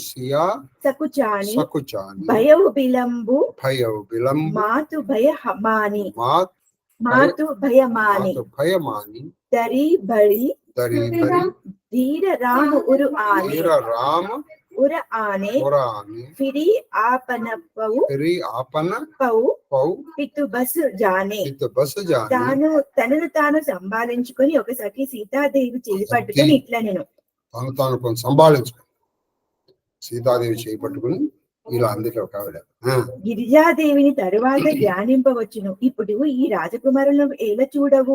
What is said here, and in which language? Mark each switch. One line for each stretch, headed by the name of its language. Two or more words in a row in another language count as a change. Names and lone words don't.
Awadhi: भयउ बिलंबु मातु भयमानी दरी बड़ी धीर राम उर आने फिरी आपन पौ पितु बस जाने
Telugu: తనను తాను సంభాళించుకొని ఒకసారి సీతాదేవి చేయి పట్టుకొని ఇట్లా నేను తాను కొంచెం సంభాళించుకో, సీతాదేవి చేయి పట్టుకుని ఇలా అందుకే ఒక ఆవిడ గిరిజాదేవిని తరువాత ధ్యానింపవచ్చును. ఇప్పుడు ఈ రాజకుమారులను ఎలా చూడవు?